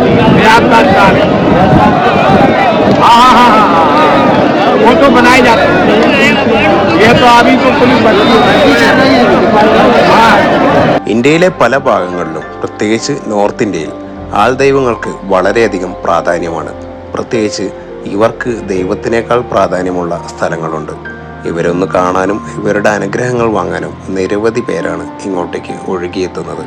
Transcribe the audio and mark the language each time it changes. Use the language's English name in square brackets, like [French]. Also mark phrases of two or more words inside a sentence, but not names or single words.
[Hindi] वो तो बनाए जाते हैं, ये तो अभी तो पुलिस बची है. [Malayalam] ഇന്ത്യയിലെ പല ഭാഗങ്ങളിലും, പ്രത്യേകിച്ച് നോർത്ത് ഇന്ത്യയിൽ ആൾദൈവങ്ങൾക്ക് വളരെയധികം പ്രാധാന്യമാണ്. പ്രത്യേകിച്ച് ഇവർക്ക് ദൈവത്തിനേക്കാൾ പ്രാധാന്യമുള്ള സ്ഥലങ്ങളുണ്ട്. ഇവരൊന്ന് കാണാനും ഇവരുടെ അനുഗ്രഹങ്ങൾ വാങ്ങാനും നിരവധി പേരാണ് ഇങ്ങോട്ടേക്ക് ഒഴുകിയെത്തുന്നത്.